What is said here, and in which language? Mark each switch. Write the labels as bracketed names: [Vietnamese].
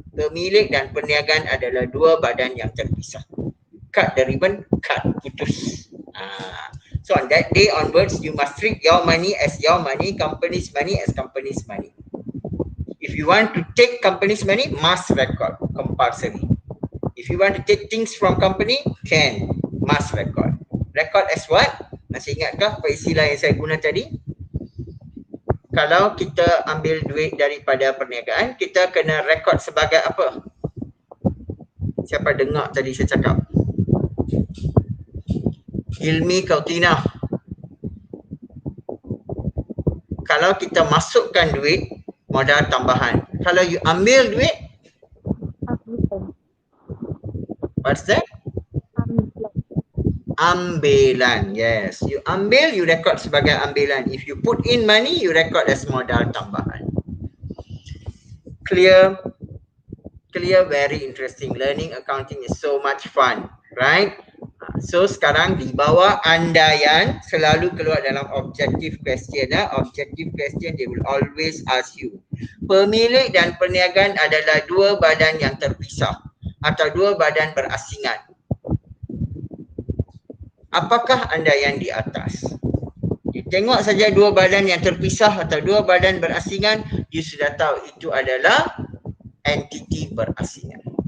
[Malay] Pemilik dan perniagaan adalah dua badan yang terpisah. [English] Cut the ribbon, cut, putus. So on that day onwards, you must treat your money as your money, company's money as company's money. If you want to take company's money, must record, compulsory. If you want to take things from company, can, must record. Record as what? [Malay] Masih ingatkah apa istilah yang saya guna tadi? Kalau kita ambil duit daripada perniagaan, kita kena record sebagai apa? Siapa dengar tadi saya cakap? Ilmi Kautina. Kalau kita masukkan duit, modal tambahan. Kalau you ambil duit, [English] what's that? [Malay] Ambilan. [English] Yes, [Malay] you ambil, you record sebagai ambilan. [English] If you put in money, you record as modal tambahan. Clear? Clear, very interesting. Learning accounting is so much fun, right? [Malay] So sekarang di bawah andaian selalu keluar dalam objective question. [English] Objective question they will always ask you. [Malay] Pemilik dan perniagaan adalah dua badan yang terpisah atau dua badan berasingan. Apakah andaian di atas? You tengok saja dua badan yang terpisah atau dua badan berasingan, you sudah tahu itu adalah entiti berasingan.